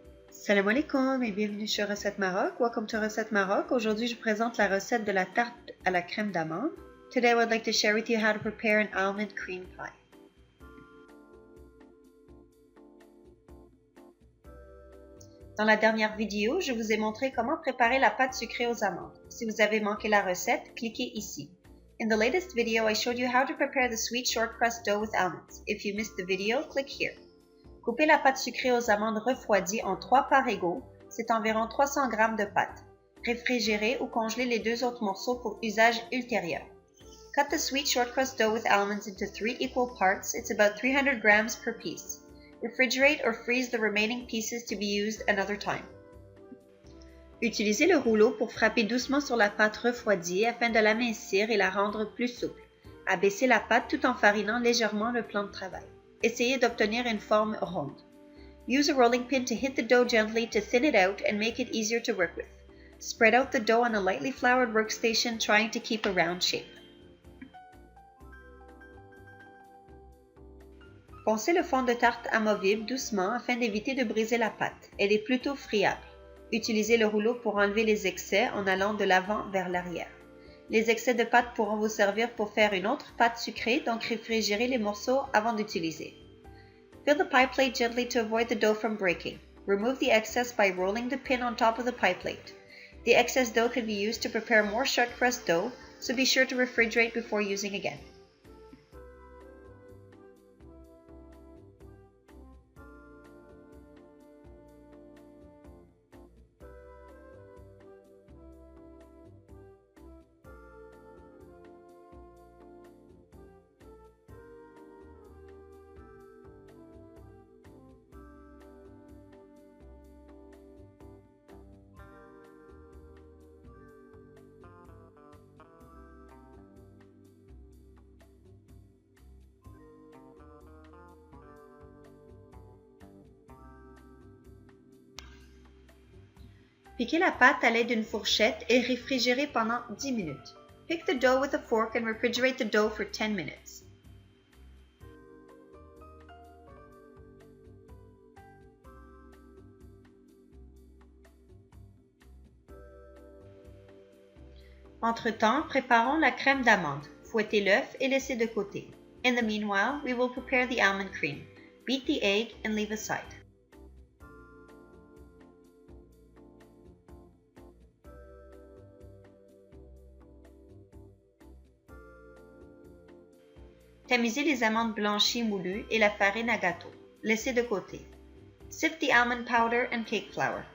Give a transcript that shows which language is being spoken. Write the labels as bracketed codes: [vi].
[fr] Salam alaikum et bienvenue sur Recette Maroc. [en] Welcome to Recette Maroc. [fr] Aujourd'hui, je présente la recette de la tarte à la crème d'amande. [en] Today, I would like to share with you how to prepare an almond cream pie. [fr] Dans la dernière vidéo, je vous ai montré comment préparer la pâte sucrée aux amandes. Si vous avez manqué la recette, cliquez ici. [en] In the latest video, I showed you how to prepare the sweet short crust dough with almonds. If you missed the video, click here. [fr] Coupez la pâte sucrée aux amandes refroidies en 3 parts égaux, c'est environ 300 g de pâte. Réfrigérez ou congelez les 2 autres morceaux pour usage ultérieur. [en] Cut the sweet short crust dough with almonds into 3 equal parts, it's about 300 grams per piece. Refrigerate or freeze the remaining pieces to be used another time. [fr] Utilisez le rouleau pour frapper doucement sur la pâte refroidie afin de l'amincir et la rendre plus souple. Abaissez la pâte tout en farinant légèrement le plan de travail. Essayez d'obtenir une forme ronde. [en] Use a rolling pin to hit the dough gently to thin it out and make it easier to work with. Spread out the dough on a lightly floured workstation, trying to keep a round shape. [fr] Poncez le fond de tarte amovible doucement afin d'éviter de briser la pâte. Elle est plutôt friable. Utilisez le rouleau pour enlever les excès en allant de l'avant vers l'arrière. Les excès de pâte pourront vous servir pour faire une autre pâte sucrée, donc réfrigérez les morceaux avant d'utiliser. [en] Fill the pie plate gently to avoid the dough from breaking. Remove the excess by rolling the pin on top of the pie plate. The excess dough can be used to prepare more short crust dough, so be sure to refrigerate before using again. [fr] Piquez la pâte à l'aide d'une fourchette et réfrigérez pendant 10 minutes. [en] Pick the dough with a fork and refrigerate the dough for 10 minutes. [fr] Entre-temps, préparons la crème d'amande. Fouettez l'œuf et laissez de côté. [en] In the meanwhile, we will prepare the almond cream. Beat the egg and leave aside. [fr] Tamisez les amandes blanchies moulues et la farine à gâteau. Laissez de côté. [en] Sift the almond powder and cake flour.